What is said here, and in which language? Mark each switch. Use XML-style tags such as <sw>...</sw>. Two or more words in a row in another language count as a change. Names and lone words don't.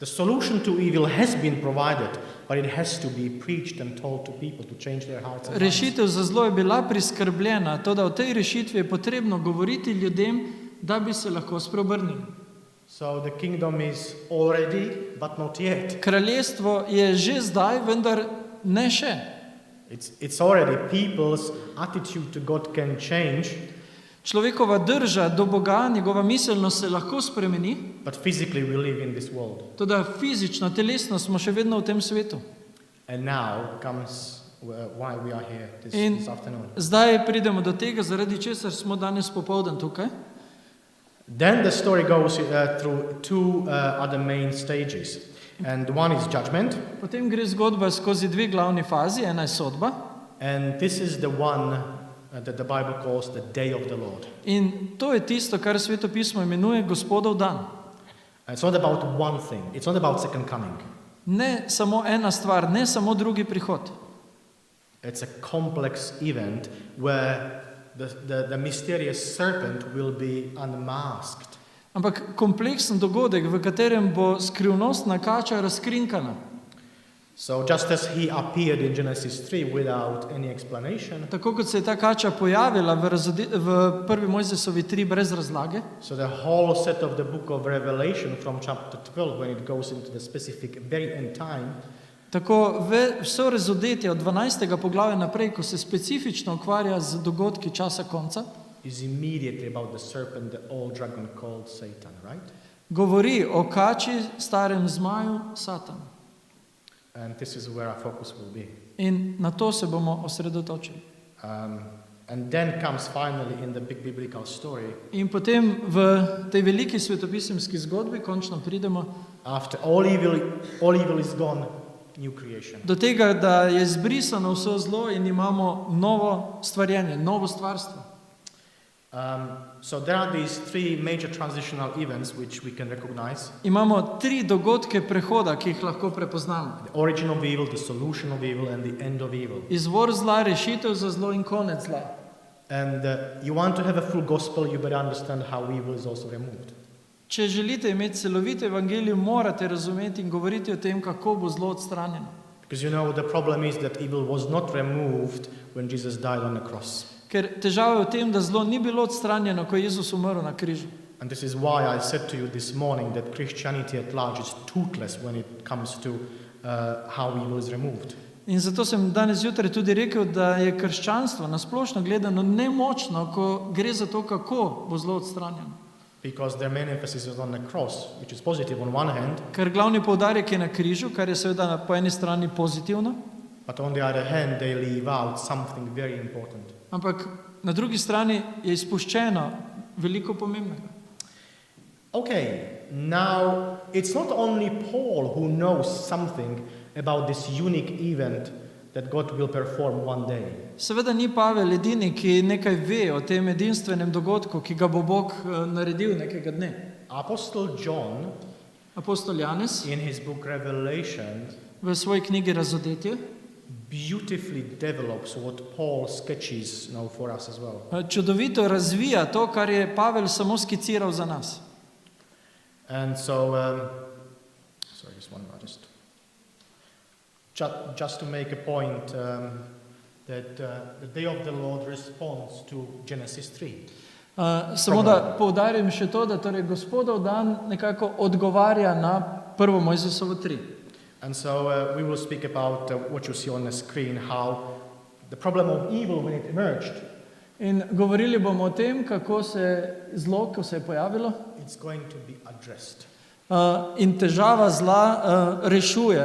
<en>The solution to evil has been provided, but it has to be preached and told to people to change their hearts and minds.</en> <sl>Rešitev za zlo je bila priskrbljena, toda o tej rešitvi je potrebno govoriti ljudem, da bi se lahko spreobrnili.</sl> <en>So the kingdom is already, but not yet.</en> <sl>Kraljestvo je že zdaj, vendar ne še.</sl> <en>It's already. People's attitude to God can change,</en> <sl>Človekova drža do Boga, njegova miselnost se lahko spremeni,</sl> <en>but physically we live in this world.</en> <sl>toda fizično, telesno smo še vedno v tem svetu.</sl> <en>And now comes why we are here</en> <sl>In</sl> <en>this afternoon.</en> <sl>zdaj pridemo do tega, zaradi česar smo danes popoldan tukaj.</sl> <en>Then the story goes through two other main stages. And one is judgment,</en> <sl>Potem gre zgodba skozi dve glavni fazi, ena je sodba</sl> <en>and this is the one that the Bible calls the day of the Lord.</en> <sl>in to je tisto, kar Sveto pismo imenuje Gospodov dan.</sl> <en>And it's not about one thing, it's not about second coming.</en> <sl>Ne samo ena stvar, ne samo drugi prihod.</sl> <en>It's a complex event where the mysterious serpent will be unmasked.</en> <sl>Ampak kompleksen dogodek, v katerem bo skrivnostna kača razkrinkana.</sl> <en>So just as he appeared in Genesis 3 without any explanation,</en> <sl>Tako kot se je ta kača pojavila v prvi Mojzesovi 3 brez razlage,</sl> <en>so the whole set of the book of Revelation from chapter 12, when it goes into the specific very end time,</en> <sl>tako vso razodetje od 12. poglavja naprej, ko se specifično ukvarja z dogodki časa konca,</sl> <en>is immediately about the serpent, the old dragon called Satan, right?</en> <sl>govori o kači, starem zmaju, Satanu.</sl> <en>And this is where our focus will be.</en> <sl>In na to se bomo osredotočili.</sl> <en>And then comes finally in the big biblical story,</en> <sl>In potem v tej veliki svetopisemski zgodbi končno pridemo</sl> <en>after all evil is gone, new creation.</en> <sl>do tega, da je zbrisano vse zlo in imamo novo stvarjenje, novo stvarstvo.</sl> <en>So there are these three major transitional events which we can recognize.</en> <sl>Imamo 3 dogodke prehoda, ki jih lahko prepoznamo.</sl> <en>The origin of evil, the solution of evil, and the end of evil.</en> <sl>Izvor zla, rešitev za zlo in konec zla.</sl> <en>And you want to have a full gospel, you better understand how evil is also removed.</en> <sl>Če želite imeti celovito evangelijo, morate razumeti in govoriti o tem, kako bo zlo odstranjeno.</sl> <en>Because you know the problem is that evil was not removed when Jesus died on the cross.</en> <sl>Ker težava je v tem, da zlo ni bilo odstranjeno, ko je Jezus umrl na križu.</sl> <en>And this is why I said to you this morning that Christianity at large is toothless when it comes to how evil is removed.</en> <sl>In zato sem danes zjutraj tudi rekel, da je krščanstvo nasplošno gledano nemočno, ko gre za to, kako bo zlo odstranjeno.</sl> <en>Because their main emphasis is on the cross, which is positive on one hand,</en> <sl>Ker glavni poudarek je na križu, kar je seveda po eni strani pozitivno,</sl> <en>but on the other hand they leave out something very important.</en> <sl>ampak na drugi strani je izpuščeno veliko pomembnega.</sl> <en>Okay, now it's not only Paul who knows something about this unique event that God will perform one day.</en> <sl>Seveda ni Pavel edini, ki nekaj ve o tem edinstvenem dogodku, ki ga bo Bog naredil nekega dne.</sl> <en>Apostle John,</en> <sl>Apostol Janez</sl> <en>in his book Revelation,</en> <sl>v svoji knjigi Razodetje</sl> <en>beautifully develops what Paul sketches now for us as well.</en> <sl>čudovito razvija to, kar je Pavel samo skiciral za nas.</sl> <en>And so, sorry, just one more, just to make a point that the day of the Lord responds to Genesis 3.</en> <sl>Samo da poudarim še to, da torej Gospodov dan nekako odgovarja na prvo Mojzesovo 3.</sl> <en>And so we will speak about what you see on the screen, how the problem of evil when it emerged,</en> <sl>In govorili bomo o tem, kako se zlo, ko se je pojavilo,</sl> <en>it's going to be addressed.</en> <sl>in težava zla rešuje.</sl>